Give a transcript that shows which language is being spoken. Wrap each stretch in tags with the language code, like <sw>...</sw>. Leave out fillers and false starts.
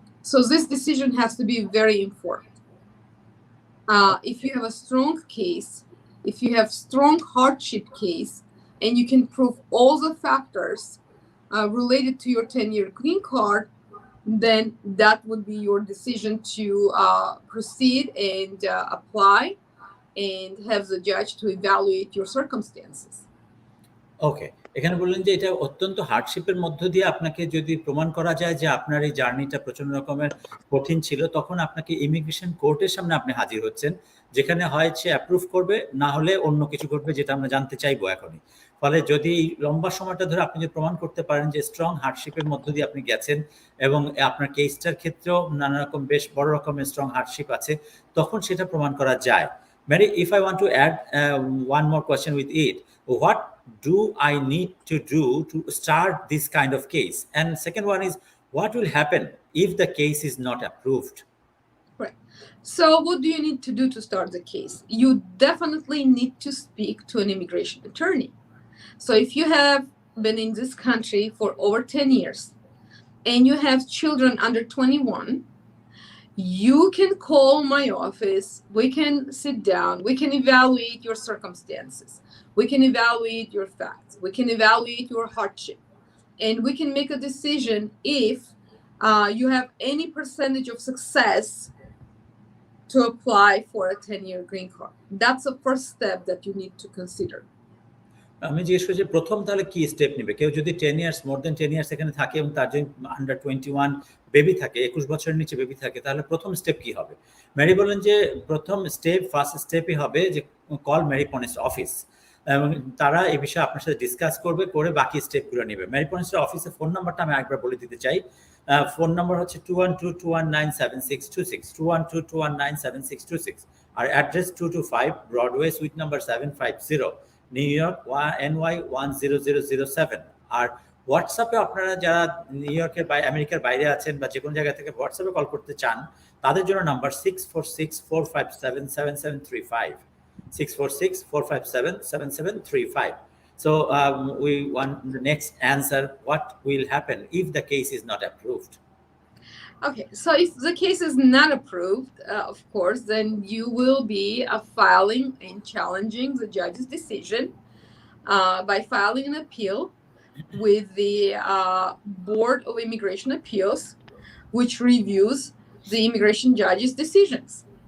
<en>So this decision has to be very informed. If you have a strong case, if you have strong hardship case, and you can prove all the factors related to your 10-year green card, then that would be your decision to proceed and apply and have the judge to evaluate your circumstances.</en> <bn>ওকে, এখানে বললেন যে এটা অত্যন্ত হার্ডশিপের মধ্য দিয়ে আপনাকে যদি প্রমাণ করা যায় যে আপনার এই জার্নিটা প্রচন্ড রকমের কঠিন ছিল, তখন আপনাকে ইমিগ্রেশন কোর্টের সামনে আপনি হাজির হচ্ছেন, যেখানে হয় সে অ্যাপ্রুভ করবে, না হলে অন্য কিছু করবে, যেটা আমরা জানতে চাইবো এখনই। ফলে যদি লম্বা সময়টা ধরে আপনি যে প্রমাণ করতে পারেন যে স্ট্রং হার্ডশিপের মধ্য দিয়ে আপনি গেছেন এবং আপনার কেসটার ক্ষেত্রেও নানা রকম বেশ বড় রকমের স্ট্রং হার্ডশিপ আছে, তখন সেটা প্রমাণ করা যায়।</bn> <en>Mary, if I want to add one more question with it, what do I need to do to start this kind of case? And second one is, what will happen if the case is not approved? Right. So what do you need to do to start the case? You definitely need to speak to an immigration attorney. So if you have been in this country for over 10 years and you have children under 21, you can call my office, we can sit down, we can evaluate your circumstances, we can evaluate your facts, we can evaluate your hardship, and we can make a decision if you have any percentage of success to apply for a 10-year green card. That's the first step that you need to consider.</en> <bn>আমি জিজ্ঞেস করি যে প্রথম তাহলে কি step নেবে? কেউ যদি 10 ইয়ার্স,</bn> <en>more than 10 years</en> <bn>এখানে থাকে এবং তার যদি আন্ডার 21 বেবি থাকে, 21 বছরের নিচে বেবি থাকে, তাহলে প্রথম স্টেপ কি হবে? ম্যারি বলেন যে প্রথম স্টেপ, ফার্স্ট স্টেপই হবে যে কল ম্যারি পনেস্ট অফিস, এবং তারা এই বিষয়ে আপনার সাথে ডিসকাস করবে, করে বাকি স্টেপগুলো নেবে। ম্যারি পনেস্টের অফিসের ফোন নাম্বারটা আমি আরেকবার বলে দিতে চাই। ফোন নাম্বার হচ্ছে 2122197626, 2122197626, আর address 225 Broadway, sweet number 750, new York NY 10007। আর হোয়াটসঅ্যাপে আপনারা যারা নিউ ইয়র্কের আমেরিকার বাইরে আছেন বা যে কোনো জায়গা থেকে হোয়াটসঅ্যাপে কল করতে চান, তাদের জন্য number 646-457-7735, 646-457-7735.</bn> <en>So we want the next answer, what will happen if the case is not approved? Okay, so if the case is not approved, of course, then you will be filing and challenging the judge's decision by filing an appeal with the Board of Immigration Appeals, which reviews the immigration judge's decisions.</en>